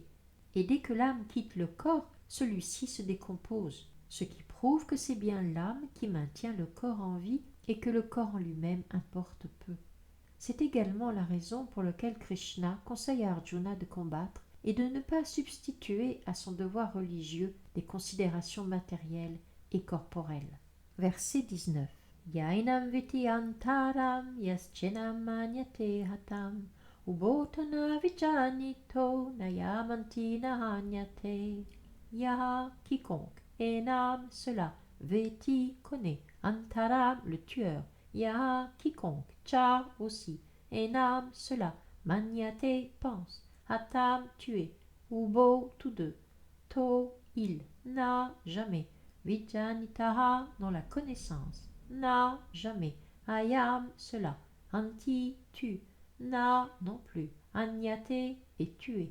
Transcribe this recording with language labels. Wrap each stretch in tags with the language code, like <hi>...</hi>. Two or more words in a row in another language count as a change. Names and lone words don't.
<fr>Et dès que l'âme quitte le corps, celui-ci se décompose, ce qui prouve que c'est bien l'âme qui maintient le corps en vie et que le corps en lui-même importe peu. C'est également la raison pour laquelle Krishna conseille à Arjuna de combattre et de ne pas substituer à son devoir religieux des considérations matérielles et corporelles. Verset 19.</fr> <sa>Yainam viti antaram yaschenam manyate hatam ubotana vijanito nayamanti nahanyate.</sa> <fr>Yaha, quiconque, enam, cela, veti, connaît, antaram, le tueur, yaha, quiconque, cha, aussi, enam, cela, manyate, pense, hatam, tué, ubo, tous deux, to, il, na, jamais, vijanitaha, dans la connaissance, na, jamais, ayam, cela, anti, tu, na, non plus, anyate, et tué.</fr>